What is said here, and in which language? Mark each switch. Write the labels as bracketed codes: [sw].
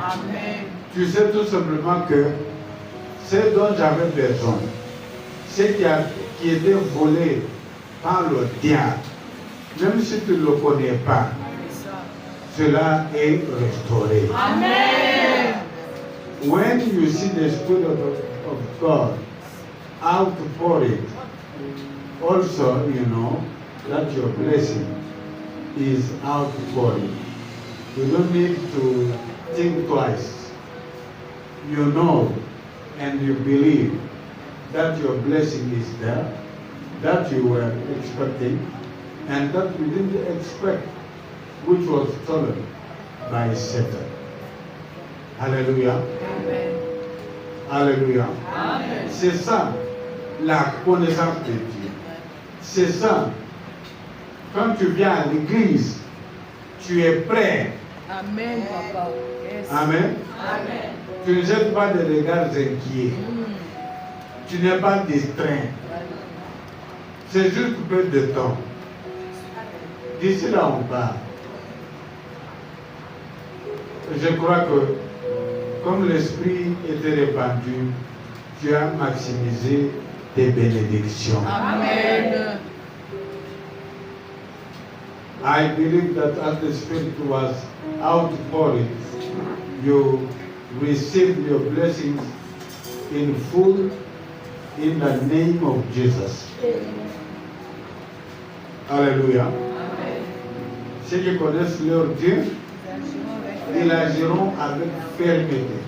[fr] Amen. Tu sais tout simplement que ce dont j'avais besoin, ce qui était volé par le diable, même si tu ne le connais pas, cela est restauré. Amen. [en] When you see the Spirit of God outpouring, also you know that your blessing is outpouring. You don't need to think twice. You know and you believe that your blessing is there, that you were expecting, and that you didn't expect, which was stolen by Satan. Alléluia. Amen. Alléluia. Amen. [fr] C'est ça la connaissance de Dieu. C'est ça Quand tu viens à l'église, tu es prêt. Amen, papa. Yes. Amen. Amen. Tu ne jettes pas de regards inquiets. Tu n'es pas distrait. C'est juste peu de temps. D'ici là, on part. Je crois que comme l'Esprit était répandu, tu as maximisé tes bénédictions. Amen. [en] I believe that as the Spirit was outpouring, you received your blessings in full in the name of Jesus. Alléluia. [fr] Ceux qui connaissent leur Dieu, ils agiront avec fermeté.